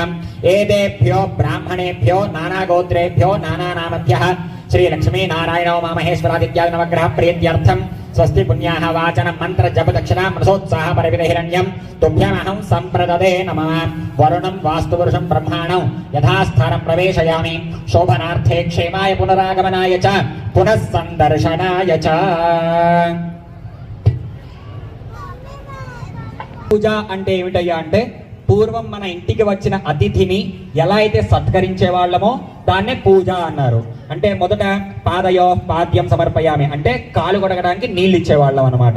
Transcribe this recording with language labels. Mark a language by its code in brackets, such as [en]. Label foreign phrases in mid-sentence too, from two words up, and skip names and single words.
[sa] एतेभ्यो ब्राह्मणेभ्यो नानागोत्रेभ्यो नानानामभ्यः श्री लक्ष्मी नारायणो मामहेश्वरादित्यादि नवग्रह प्रीत्यर्थं स्वस्ति पुण्याः वाचन मंत्र जप दक्षिणा मनसोत्साह परिविद हिरण्यं तुभ्यमहं संप्रददे नमः. वरुणं वास्तुपुरुषं ब्रह्माणं यथास्थानं प्रवेशयामि. शोभनार्थे क्षेमाय पुनरागमनाय च पुनः संदर्शनाय च. [te] పూజ అంటే ఏమిటయ్యా అంటే పూర్వం మన ఇంటికి వచ్చిన అతిథిని ఎలా అయితే సత్కరించే వాళ్ళమో దాన్నే పూజ అన్నారు. అంటే మొదట [sa] పాదయో పాద్యం సమర్పయామి [te] అంటే కాలు కొడగడానికి నీళ్ళు ఇచ్చేవాళ్ళం అనమాట.